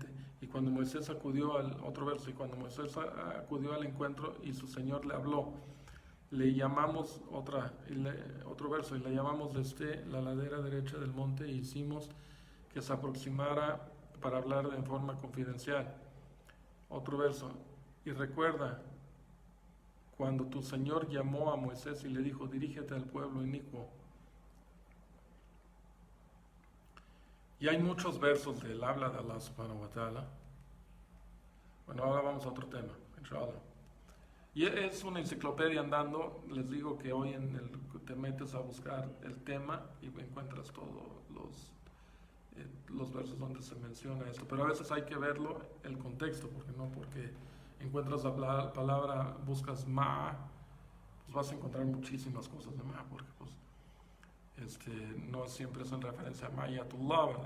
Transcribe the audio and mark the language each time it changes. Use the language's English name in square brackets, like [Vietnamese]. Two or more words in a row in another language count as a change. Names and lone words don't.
[Spanish] Y cuando Moisés acudió otro verso, y cuando Moisés acudió al encuentro y su Señor le habló, le llamamos otro verso, y le llamamos desde la ladera derecha del monte e hicimos que se aproximara para hablar en forma confidencial. Otro verso, y recuerda cuando tu Señor llamó a Moisés y le dijo, dirígete al pueblo inicuo. Y hay muchos versos del habla de Allah [Arabic] سبحانه وتعالى. [Spanish] Bueno, ahora vamos a otro tema, [Arabic] إن شاء الله. [Spanish] Y es una enciclopedia andando. Les digo que hoy te metes a buscar el tema y encuentras todos los versos donde se menciona esto. Pero a veces hay que verlo, el contexto, porque encuentras la palabra, buscas ma, pues vas a encontrar muchísimas cosas de ma, porque pues no siempre es en referencia a Ma'iyatullah, ¿verdad?